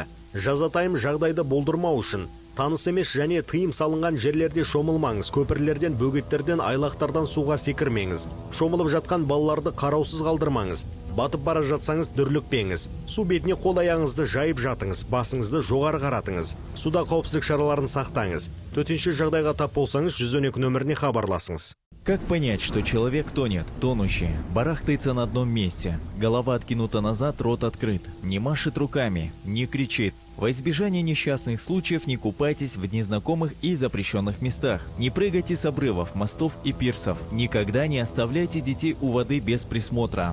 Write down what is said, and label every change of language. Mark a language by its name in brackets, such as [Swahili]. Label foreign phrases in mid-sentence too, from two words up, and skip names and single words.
[Kazakh] Жазатайым жағдайды болдырмау үшін таныс емес және тыйым салынған жерлерде шомылмаңыз, көпірлерден, бөгеттерден, айлақтардан суға секірмеңіз. Шомылып жатқан балаларды қараусыз қалдырмаңыз. Батып бара жатсаңыз дүрлікпеңіз. Су бетіне қол аяғыңызды жайып жатыңыз, басыңызды жоғары қаратыңыз. Суда қауіпсіздік шараларын сақтаңыз. Төтенше жағдайға тап болсаңыз 112 нөміріне хабарласыңыз. [Russian] Как понять, что человек тонет, тонущий, барахтается на одном месте, голова откинута назад, рот открыт, не машет руками, не кричит? Во избежание несчастных случаев не купайтесь в незнакомых и запрещенных местах, не прыгайте с обрывов, мостов и пирсов, никогда не оставляйте детей у воды без присмотра.